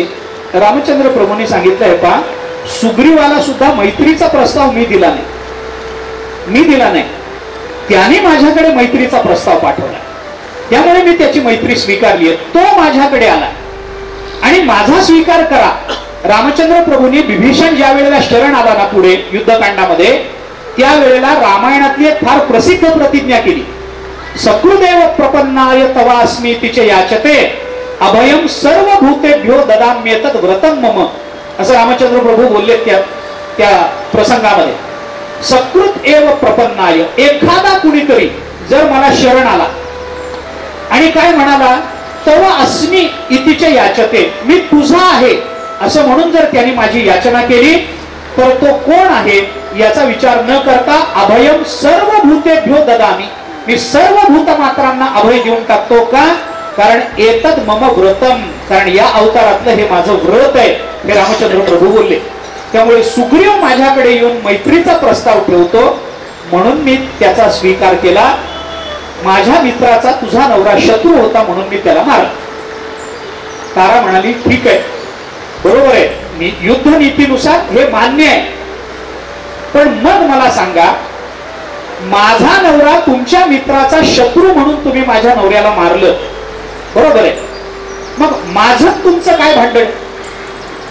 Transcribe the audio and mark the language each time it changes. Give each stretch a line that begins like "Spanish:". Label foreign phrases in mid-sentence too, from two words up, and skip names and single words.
Marathi: रामचंद्र प्रभूंनी सांगितलंय पहा, सुग्रीवाला सुद्धा मैत्रीचा प्रस्ताव मी दिला नाही, त्याने माझ्याकडे मैत्रीचा प्रस्ताव पाठवला, त्यामुळे मी त्याची मैत्री स्वीकारली. तो माझ्याकडे आला आणि माझा स्वीकार करा. रामचंद्र प्रभूंनी विभीषण ज्या वेळेला शरण आला ना पुढे युद्धकांडामध्ये, त्यावेळेला रामायणातली एक फार प्रसिद्ध प्रतिज्ञा केली,
Sanskrit: सकृदेव प्रपन्नाय तवास्मी तिचे याचते अभयम सर्व भूतेभ्यो ददाम्येतद व्रतम मम,
Marathi: असं रामचंद्र प्रभू बोलले त्या प्रसंगामध्ये.
Sanskrit: सकृत एव प्रपन्नाय,
Marathi: एखादा कुणीतरी जर मला शरण आला आणि काय म्हणाला,
Sanskrit: तव अस्मी इतिचे याचते,
Marathi: मी तुझा आहे असं म्हणून जर त्यांनी माझी याचना केली तर तो कोण आहे याचा विचार न करता
Sanskrit: अभयम सर्व भूतेभ्यो ददामी,
Marathi: मी सर्व भूतमात्रांना अभय देऊन टाकतो. का?
Sanskrit: कारण एतद मम व्रतम,
Marathi: कारण या अवतारातलं हे माझं व्रत आहे, हे रामचंद्र प्रभू बोलले. त्यामुळे सुग्रीव माझ्याकडे येऊन मैत्रीचा प्रस्ताव ठेवतो म्हणून मी त्याचा स्वीकार केला. माझ्या मित्राचा तुझा नवरा शत्रू होता म्हणून मी त्याला मारला. तारा म्हणाली ठीक आहे, बरोबर आहे, मी युद्ध नीतीनुसार हे मान्य आहे, पण मग मला सांगा, माझा नवरा तुमच्या मित्राचा शत्रू म्हणून तुम्ही माझ्या नवऱ्याला मारलं, बरोबर आहे, मग माझं तुमचं काय भांडण?